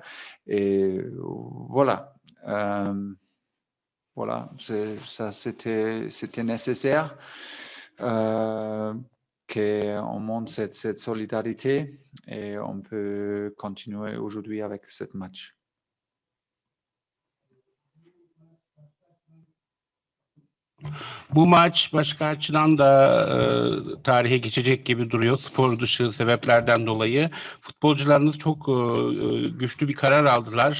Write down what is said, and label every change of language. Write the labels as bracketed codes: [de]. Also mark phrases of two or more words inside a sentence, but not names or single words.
[fr] Et voilà. Voilà, ça c'était nécessaire qu'on montre cette solidarité et on peut continuer aujourd'hui avec ce match. [tr] Bu maç başka açıdan da tarihe geçecek gibi duruyor spor dışı sebeplerden dolayı. Futbolcularınız çok güçlü bir karar aldılar.